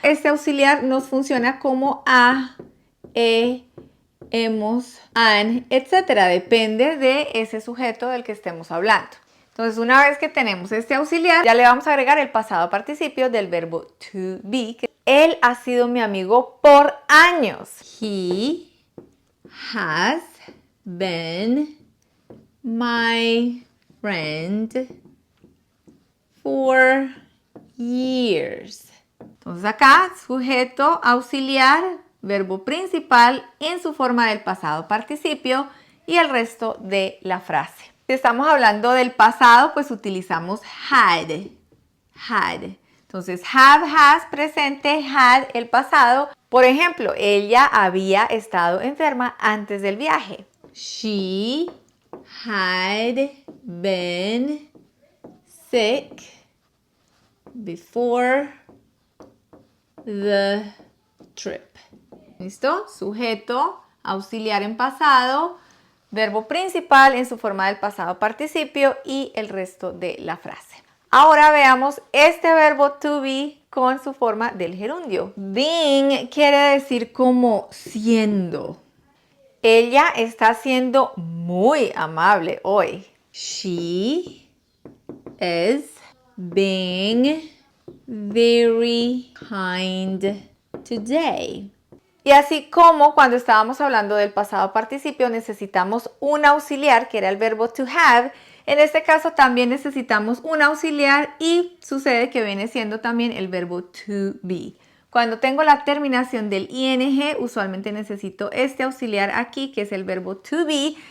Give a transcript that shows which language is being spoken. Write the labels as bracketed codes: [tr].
[es] Este auxiliar nos funciona como a, hemos, an, etcétera. Depende de ese sujeto del que estemos hablando. Entonces, una vez que tenemos este auxiliar, ya le vamos a agregar el pasado participio del verbo to be. Él ha sido mi amigo por años. [en] He has been my friend for years. [es] Entonces acá, sujeto, auxiliar, verbo principal en su forma del pasado participio y el resto de la frase. Si estamos hablando del pasado, pues utilizamos had. Entonces, have, has, presente, had, el pasado. Por ejemplo, ella había estado enferma antes del viaje. [en] She had been sick before the trip. [es] ¿Listo? Sujeto, auxiliar en pasado, verbo principal en su forma del pasado participio y el resto de la frase. Ahora veamos este verbo to be con su forma del gerundio. Being quiere decir como siendo. Ella está siendo muy amable hoy. [en] She is being very kind today. [es] Y así como cuando estábamos hablando del pasado participio necesitamos un auxiliar que era el verbo to have, en este caso también necesitamos un auxiliar y sucede que viene siendo también el verbo to be. Cuando tengo la terminación del ing, usualmente necesito este auxiliar aquí que es el verbo to be.